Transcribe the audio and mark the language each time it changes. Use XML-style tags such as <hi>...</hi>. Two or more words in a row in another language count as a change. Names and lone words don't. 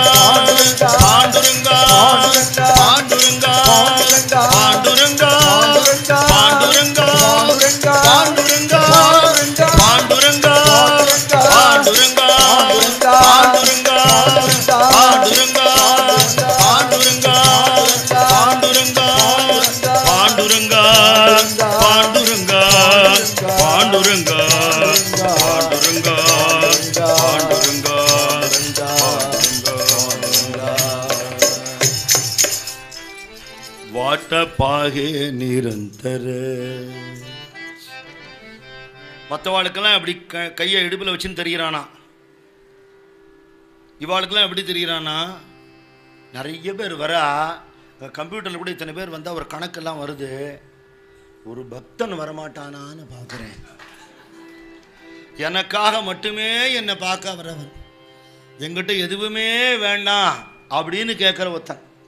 <mr>पांडुरंगा पांडुरंगा पांडुरंगा पांडुरंगा पांडुरंगा पांडुरंगा पांडुरंगा पांडुरंगा पांडुरंगा पांडुरंगा पांडुरंगा पांडुरंगा पांडुरंगा पांडुरंगा पांडुरंगा वाट पाहे निरंतर</mr> <ta>மற்றவாளுக்கெல்லாம் அப்படி கையை இடுப்பில் வச்சுன்னு தெரிகிறானா இவாளுக்கெல்லாம் எப்படி தெரிகிறானா நிறைய பேர் வரா கம்ப்யூட்டரில் கூட இத்தனை பேர் வந்தால் ஒரு கணக்கெல்லாம் வருது ஒரு பக்தன் வரமாட்டானான்னு பார்க்குறேன் எனக்காக மட்டுமே என்னை பார்க்க வரவன் எங்கிட்ட எதுவுமே வேண்டாம் அப்படின்னு கேட்குற ஒருத்தன்</ta>